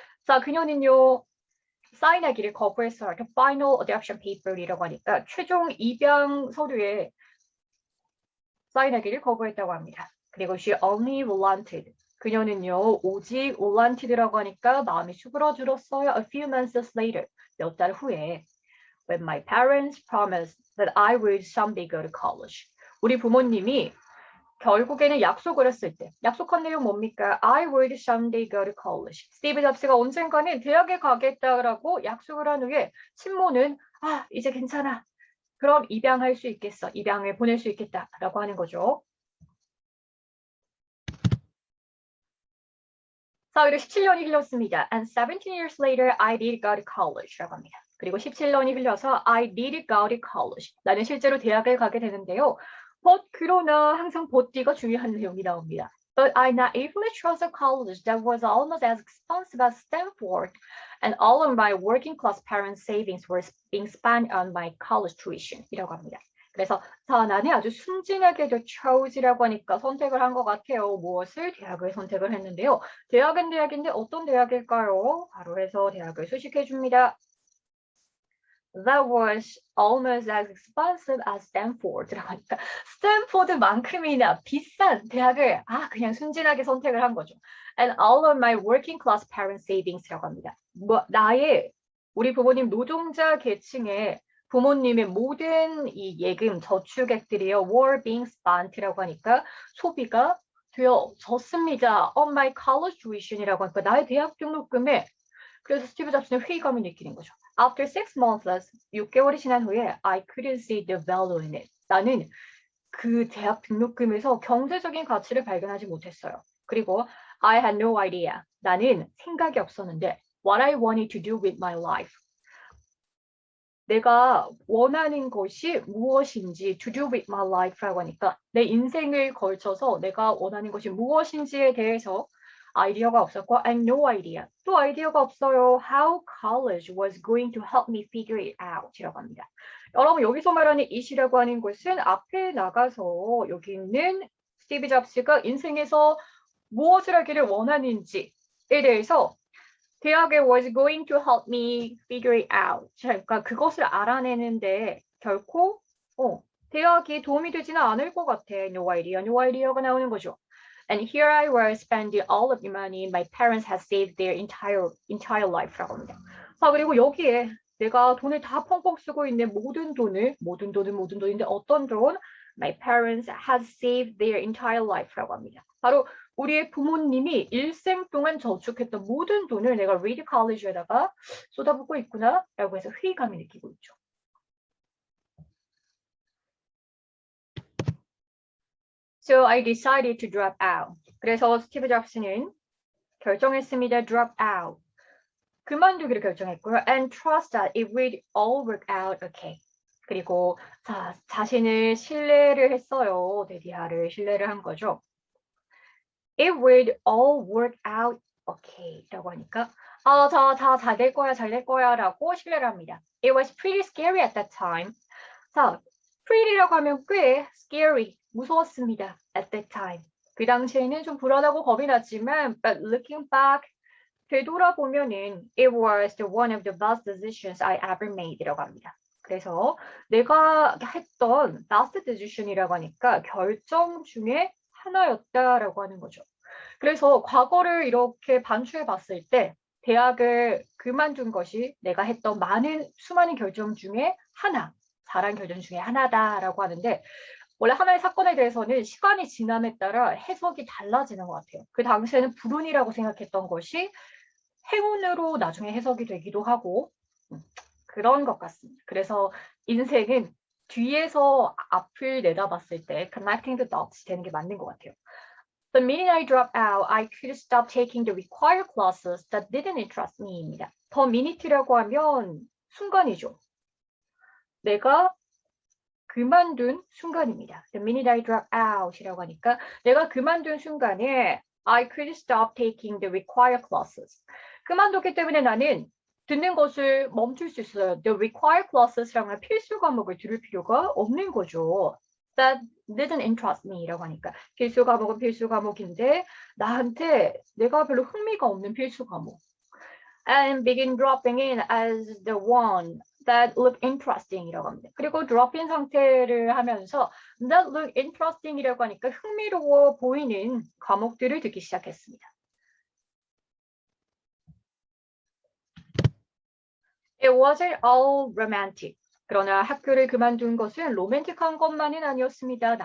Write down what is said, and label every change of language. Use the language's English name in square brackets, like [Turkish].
[Korean] 자, 그녀는요, 사인하기를 거부했어요. [English] The final adoption paper [Korean] 이라고 하니까 최종 입양 서류에 사인하기를 거부했다고 합니다. 그리고 [English] she only wanted. [Korean] 그녀는요, 오직 wanted라고 하니까 마음이 수그러들었어요. [English] A few months later, [Korean] 몇 달 후에, [English] when my parents promised that I would someday go to college. [Korean] 우리 부모님이 결국에는 약속을 했을 때, 약속한 내용 뭡니까? [English] I would someday go to college. [Korean] 스티브 잡스가 언젠가는 대학에 가겠다라고 약속을 한 후에 친모는 이제 괜찮아. 그럼 입양할 수 있겠어. 입양을 보낼 수 있겠다라고 하는 거죠. 자, 그리고 17년이 흘렀습니다. [English] And 17 years later, I did go to college [Korean] 라고 합니다. 그리고 17년이 흘러서 [English] I did go to college. [Korean] 나는 실제로 대학을 가게 되는데요. but 그러나 항상 but가 중요한 내용이 나옵니다. [English] But I naively chose a college that was almost as expensive as Stanford, and all of my working class parents' savings were being spent on my college tuition [Korean] 이라고 합니다. 그래서 자, 나는 아주 순진하게도 chose이라고 하니까 선택을 한 것 같아요. 무엇을? 대학을 선택을 했는데요. 대학은 대학인데 어떤 대학일까요? 바로 해서 대학을 수식해 줍니다. [English] That was almost as expensive as Stanford [Korean] 라고 하니까 스탠포드만큼이나 비싼 대학을 그냥 순진하게 선택을 한 거죠. [English] And all of my working class parents' savings [Korean] 라고 합니다. 우리 부모님 노동자 계층의 부모님의 모든 이 예금 저축액들이요 [English] were being spent [Korean] 라고 하니까 소비가 되어졌습니다. [English] On my college tuition [Korean] 이라고 하니까 나의 대학 등록금에. 그래서 스티브 잡스는 회의감을 느끼는 거죠. [English] After 6 months, [Korean] 6개월이 지난 후에 [English] I couldn't see the value in it. [Korean] 나는 그 대학 등록금에서 경제적인 가치를 발견하지 못했어요. 그리고 [English] I had no idea. [Korean] 나는 생각이 없었는데 [English] what I wanted to do with my life. [Korean] 내가 원하는 것이 무엇인지 [English] to do with my life [Korean] 라고 하니까 내 인생을 걸쳐서 내가 원하는 것이 무엇인지에 대해서 아이디어가 없었고 [English] I had no idea. [Korean] 또 아이디어가 없어요. [English] How college was going to help me figure it out [Korean] 이라고 합니다. 여러분 여기서 말하는 it이라고 하는 것은 앞에 나가서 여기 있는 스티브 잡스가 인생에서 무엇을 하기를 원하는지에 대해서 대학에 [English] was going to help me figure it out. [Korean] 그러니까 그것을 알아내는데 결코 대학이 도움이 되지는 않을 것 같아. [English] No idea, no idea가 [Korean] 나오는 거죠. [English] And here I was spending all of the money my parents had saved their entire life [Korean] 라고 합니다. 자, 그리고 여기에 내가 돈을 다 펑펑 쓰고 있는 모든 돈인데 어떤 돈? [English] My parents had saved their entire life [Korean] 라고 합니다. 바로 우리의 부모님이 일생 동안 저축했던 모든 돈을 내가 리드 컬리지에다가 쏟아붓고 있구나라고 해서 회의감을 느끼고 있죠. [English] So I decided to drop out. [Korean] 그래서 스티브 잡스는 결정했습니다. [English] drop out. [Korean] 그만두기를 결정했고요. [English] And trust that it would all work out okay. [Korean] 그리고 자신을 신뢰를 했어요. 데디아를 신뢰를 한 거죠. [English] It would all work out okay [Korean] 라고 하니까 잘 될 거야 라고 신뢰를 합니다. [English] It was pretty scary at that time. [Korean] 자, pretty라고 하면 꽤 scary, 무서웠습니다. [English] At that time. [Korean] 그 당시에는 좀 불안하고 겁이 났지만 [English] but looking back, [Korean] 되돌아보면은 [English] it was one of the best decisions I ever made [Korean] 이라고 합니다. 그래서 내가 했던 [English] best decision [Korean] 이라고 하니까 결정 중에 하나였다라고 하는 거죠. 그래서 과거를 이렇게 반추해 봤을 때 대학을 그만둔 것이 내가 했던 수많은 결정 중에 하나, 잘한 결정 중에 하나다라고 하는데 원래 하나의 사건에 대해서는 시간이 지남에 따라 해석이 달라지는 것 같아요. 그 당시에는 불운이라고 생각했던 것이 행운으로 나중에 해석이 되기도 하고 그런 것 같습니다. 그래서 인생은 뒤에서 앞을 내다봤을 때 [English] connecting the dots [Korean] 되는 게 맞는 것 같아요. [English] The minute I dropped out, I could stop taking the required classes that didn't interest me [Korean] 입니다. [English] The minute [Korean] 라고 하면 순간이죠. 내가 그만둔 순간입니다. [English] The minute I dropped out [Korean] 이라고 하니까 내가 그만둔 순간에 [English] I could stop taking the required classes. [Korean] 그만뒀기 때문에 나는 듣는 것을 멈출 수 있어요. [English] The required classes [Korean] 라는 필수 과목을 들을 필요가 없는 거죠. [English] That didn't interest me [Korean] 라고 하니까 필수 과목은 필수 과목인데 나한테 내가 별로 흥미가 없는 필수 과목. [English] And begin dropping in as the one that look interesting [Korean] 이라고 합니다. 그리고 drop in 상태를 하면서 [English] that look interesting [Korean] 이라고 하니까 흥미로워 보이는 과목들을 듣기 시작했습니다. [English] It wasn't all romantic. [Korean] 그러나 학교를 그만둔 것은 로맨틱한 것만은 아니었습니다.